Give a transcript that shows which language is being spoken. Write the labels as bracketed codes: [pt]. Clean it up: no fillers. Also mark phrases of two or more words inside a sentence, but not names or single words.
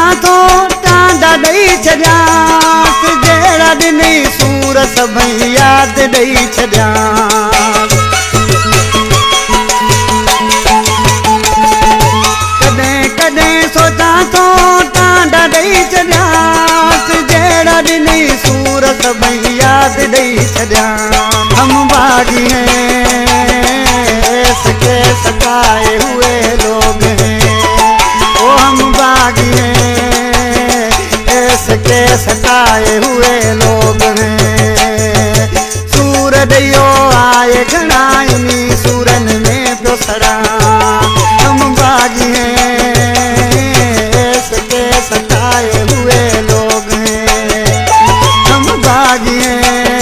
[sd] थो टांडा ॾेई छॾियांस जहिड़ा ॾिनई सूर सभई यादि ॾेई छॾियांस कॾहिं कॾहिं सोचां थो टांडा ॾेई छॾियांस जहिड़ा ॾिनई सूर सभई यादि ॾेई छॾियांस [ur] ہم باغی ہیں اس کے ستائے ہوئے لوگ ہیں ہم باغی ہیں اس کے ستائے ہوئے لوگ ہیں [sd] सूर ॾियो आए घणा इन्हीं सूरन में पियो सड़ा [ur] ہم باغی ہیں اس کے ستائے ہوئے لوگ ہیں ہم باغی ہیں